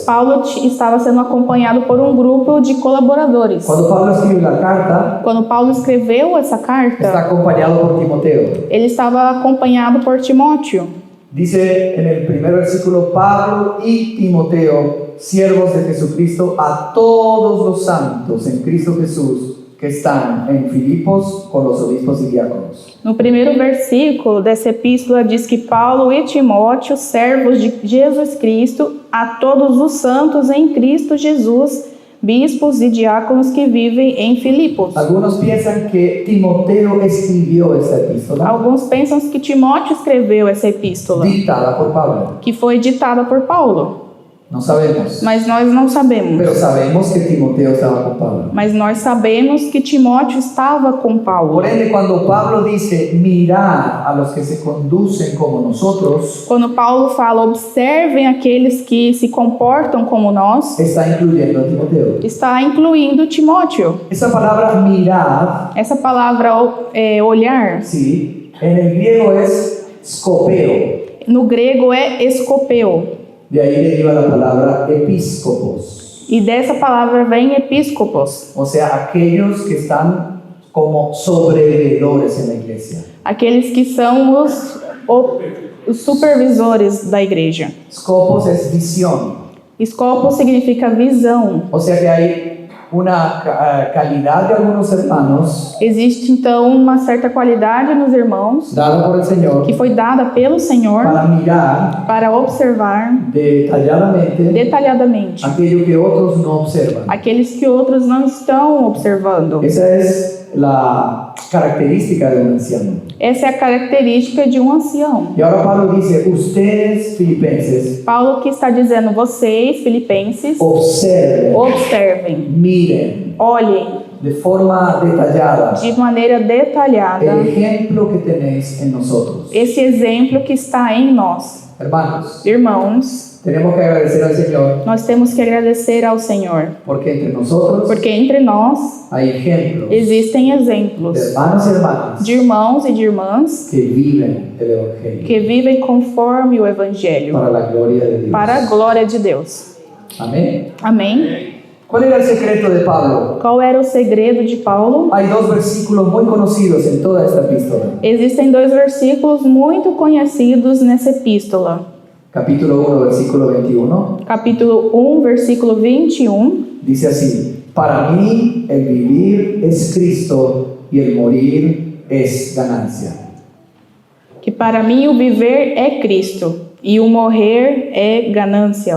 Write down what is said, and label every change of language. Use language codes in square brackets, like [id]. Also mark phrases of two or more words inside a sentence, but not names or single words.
[pt] Paulo estava sendo acompanhado por um grupo de colaboradores. [es] Cuando Pablo escribe la carta, [pt] Quando Paulo escreveu essa [es] está [pt] carta, [es] acompañado por Timoteo. [pt] ele estava acompanhado por Timóteo. [es] Dice en el primer versículo, Pablo y Timoteo, siervos de Jesucristo, a todos los santos en Cristo Jesús que están en Filipos con los obispos y diáconos. [pt] No primeiro versículo dessa epístola diz que Paulo e Timóteo, servos de Jesus Cristo, a todos os santos em Cristo Jesus, bispos e diáconos que vivem em Filipos. [es] Algunos piensan que Timoteo escribió esta epístola [pt] Alguns pensam que Timóteo escreveu essa epístola, [es] dictada por Pablo. [pt] que foi ditada por Paulo, [es] No sabemos, [pt] mas nós não sabemos. [es] pero sabemos que Timoteo estaba con Pablo. [pt] Mas nós sabemos que Timóteo estava com Paulo. [es] Por ende, cuando Pablo dice, mirad a los que se conducen como nosotros, [pt] Quando Paulo fala, observem aqueles que se comportam como nós, [es] está incluyendo a Timoteo. [pt] está incluindo Timóteo. [es] Esa palabra mirad, [pt] Essa palavra olhar, [es] sí, en el griego es scopeo. [pt] no grego é escopeu. [es] De ahí deriva la palabra episcopos. [pt] E dessa palavra vem episcopos, [es] O sea, aquellos que están como sobrevedores en la iglesia. [pt] aqueles que são os supervisores da igreja. [es] Scopos es visión. [pt] Escopo significa visão. [es] O sea que hay una calidad de algunos hermanos [pt] Existe então uma certa qualidade nos irmãos [es] dada por el Señor [pt] que foi dada pelo Senhor [es] para mirar [pt] para observar detalhadamente [es] aquello que otros no observan. [pt] aqueles que outros não estão observando. [es] Esa es la característica de un anciano. [pt] Essa é a característica de um ancião. [es] Y ahora Pablo dice, ustedes filipenses, [pt] Paulo que está dizendo, vocês, filipenses, observem, [es] miren [pt] olhem [es] de forma detallada [pt] de maneira detalhada [es] el ejemplo que tenéis en nosotros. [pt] esse exemplo que está em nós. [es] Hermanos, [pt] Irmãos, [es] tenemos que agradecer al Señor [pt] nós temos que agradecer ao Senhor, [es] porque entre nosotros [pt] porque entre nós [es] hay ejemplos [pt] existem [es] de [pt] exemplos [es] hermanos y hermanas [pt] de irmãos e de irmãs [es] que viven el Evangelio [pt] que vivem conforme o Evangelho, [es] para la gloria de Dios. [pt] para a glória de Deus. [es] Amén. [pt] Amém? [es] ¿Cuál era el secreto de Pablo? [pt] Qual era o segredo de Paulo? [es] Hay dos versículos muy conocidos en toda esta epístola. [pt] Existem dois versículos muito conhecidos nessa epístola. [es] Capítulo 1, versículo 21. [pt] Capítulo 1, versículo 21, [es] Dice así: para mí el vivir es Cristo y el morir es ganancia. [pt] que para mim o viver é Cristo E o morrer é ganância.